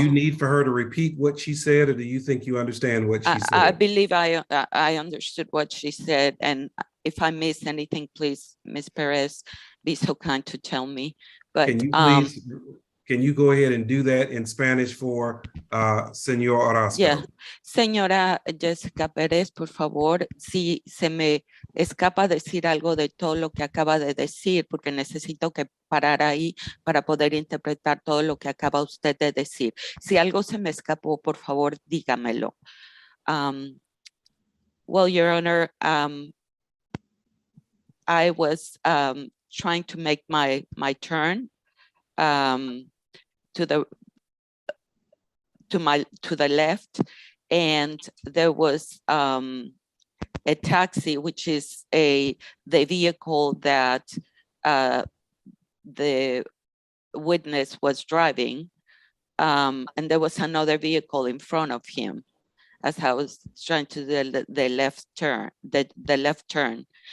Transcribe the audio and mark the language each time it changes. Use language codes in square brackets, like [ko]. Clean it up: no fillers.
[en] do you need for her to repeat what she said, or do you think you understand what she said? I believe I understood what she said, and if I missed anything, please, Ms. Perez, be so kind to tell me. But can you please, can you go ahead and do that in Spanish for Señor Orozco? Yeah. [es] Señora Jessica Pérez, por favor, si se me escapa decir algo de todo lo que acaba de decir, porque necesito que parar ahí para poder interpretar todo lo que acaba usted de decir. Si algo se me escapó, por favor, dígamelo. [en] Well, Your Honor, I was trying to make my turn to the left, and there was a taxi, which is the vehicle that the witness was driving, and there was another vehicle in front of him as I was trying to do the left turn, the left turn.